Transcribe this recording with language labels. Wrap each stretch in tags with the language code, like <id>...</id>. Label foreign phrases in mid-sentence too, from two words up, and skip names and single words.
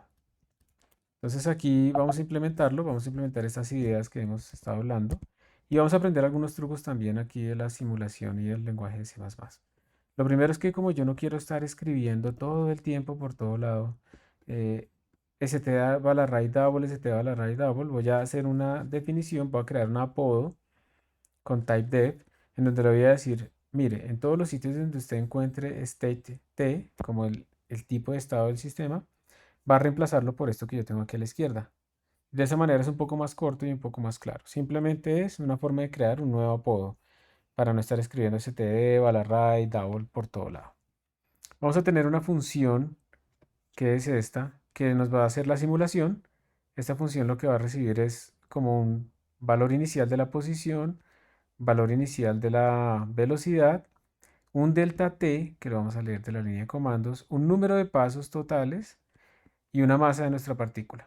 <es>Entonces aquí vamos a implementarlo, vamos a implementar estas ideas que hemos estado hablando y vamos a aprender algunos trucos también aquí de la simulación y del lenguaje de C++. Lo primero es que como yo no quiero estar escribiendo todo el tiempo por todo lado, eh, std_array double, std_array double, voy a hacer una definición, voy a crear un apodo con typedef, en donde le voy a decir, mire, en todos los sitios donde usted encuentre state t, como el tipo de estado del sistema, va a reemplazarlo por esto que yo tengo aquí a la izquierda. De esa manera es un poco más corto y un poco más claro. Simplemente es una forma de crear un nuevo apodo para no estar escribiendo std, array, double por todo lado. Vamos a tener una función que es esta, que nos va a hacer la simulación. Esta función lo que va a recibir es como un valor inicial de la posición, valor inicial de la velocidad, un delta t, que lo vamos a leer de la línea de comandos, un número de pasos totales y una masa de nuestra partícula.</es>